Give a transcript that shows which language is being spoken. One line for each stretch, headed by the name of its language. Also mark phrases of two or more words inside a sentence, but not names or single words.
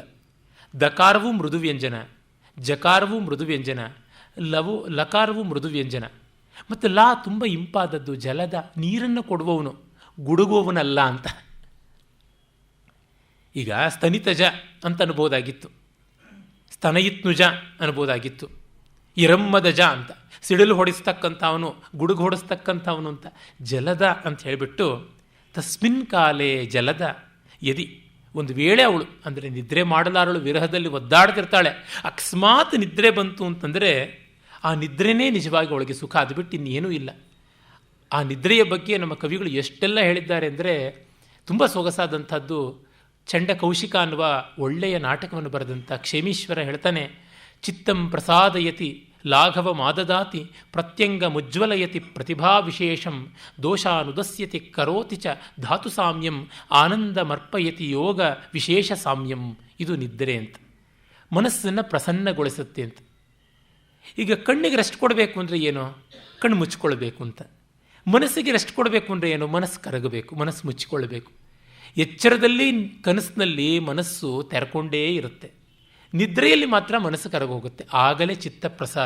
Kannada: ದಕಾರವೂ ಮೃದು ವ್ಯಂಜನ, ಜಕಾರವೂ ಮೃದು ವ್ಯಂಜನ, ಲಕಾರವೂ ಮೃದು ವ್ಯಂಜನ, ಮತ್ತು ಲಾ ತುಂಬ ಇಂಪಾದದ್ದು, ಜಲದ, ನೀರನ್ನು ಕೊಡುವವನು, ಗುಡುಗುವವನಲ್ಲ ಅಂತ. ಈಗ ಸ್ತನಿತಜ ಅಂತ ಅನ್ಬೋದಾಗಿತ್ತು, ಸ್ತನಯಿತ್ನುಜ ಅನ್ಬೋದಾಗಿತ್ತು, ಇರಮ್ಮದಜ ಅಂತ, ಸಿಡಿಲು ಹೊಡಿಸ್ತಕ್ಕಂಥವನು, ಗುಡುಗು ಹೊಡಿಸ್ತಕ್ಕಂಥವನು ಅಂತ. ಜಲದ ಅಂತ ಹೇಳಿಬಿಟ್ಟು
Sanskrit: ತಸ್ಮಿನ್ ಕಾಲೇ ಜಲದ ಯದಿ,
Kannada: ಒಂದು ವೇಳೆ ಅವಳು ಅಂದರೆ ನಿದ್ರೆ ಮಾಡಲಾರಳು, ವಿರಹದಲ್ಲಿ ಒದ್ದಾಡ್ತಿರ್ತಾಳೆ, ಅಕಸ್ಮಾತ್ ನಿದ್ರೆ ಬಂತು ಅಂತಂದರೆ ಆ ನಿದ್ರೆನೇ ನಿಜವಾಗಿ ಅವಳಿಗೆ ಸುಖ, ಅದು ಬಿಟ್ಟು ಇನ್ನೇನೂ ಇಲ್ಲ. ಆ ನಿದ್ರೆಯ ಬಗ್ಗೆ ನಮ್ಮ ಕವಿಗಳು ಎಷ್ಟೆಲ್ಲ ಹೇಳಿದ್ದಾರೆ ಅಂದರೆ ತುಂಬ ಸೊಗಸಾದಂಥದ್ದು. ಚಂಡ ಕೌಶಿಕ ಅನ್ನುವ ಒಳ್ಳೆಯ ನಾಟಕವನ್ನು ಬರೆದಂಥ ಕ್ಷೇಮೀಶ್ವರ ಹೇಳ್ತಾನೆ,
Sanskrit: ಚಿತ್ತಂ ಪ್ರಸಾದಯತಿ ಲಾಘವ ಮಾದದಾತಿ ಪ್ರತ್ಯಂಗ ಮುಜ್ವಲಯತಿ ಪ್ರತಿಭಾ ವಿಶೇಷಂ ದೋಷಾನುದಸ್ಯತಿ ಕರೋತಿ ಚ ಧಾತು ಸಾಮ್ಯಂ ಆನಂದಮರ್ಪಯತಿ ಯೋಗ ವಿಶೇಷ ಸಾಮ್ಯಂ.
Kannada: ಇದು ನಿದ್ರೆ ಅಂತ, ಮನಸ್ಸನ್ನು ಪ್ರಸನ್ನಗೊಳಿಸುತ್ತೆ ಅಂತ. ಈಗ ಕಣ್ಣಿಗೆ ರೆಸ್ಟ್ ಕೊಡಬೇಕು ಅಂದರೆ ಏನು? ಕಣ್ಣು ಮುಚ್ಚಿಕೊಳ್ಬೇಕು ಅಂತ. ಮನಸ್ಸಿಗೆ ರೆಸ್ಟ್ ಕೊಡಬೇಕು ಅಂದರೆ ಏನು? ಮನಸ್ಸು ಕರಗಬೇಕು, ಮನಸ್ಸು ಮುಚ್ಚಿಕೊಳ್ಬೇಕು. ಎಚ್ಚರದಲ್ಲಿ ಕನಸಿನಲ್ಲಿ ಮನಸ್ಸು ತೆರ್ಕೊಂಡೇ ಇರುತ್ತೆ, ನಿದ್ರೆಯಲ್ಲಿ ಮಾತ್ರ ಮನಸ್ಸು ಕರಗೋಗುತ್ತೆ, ಆಗಲೇ ಚಿತ್ತ ಪ್ರಸಾದ.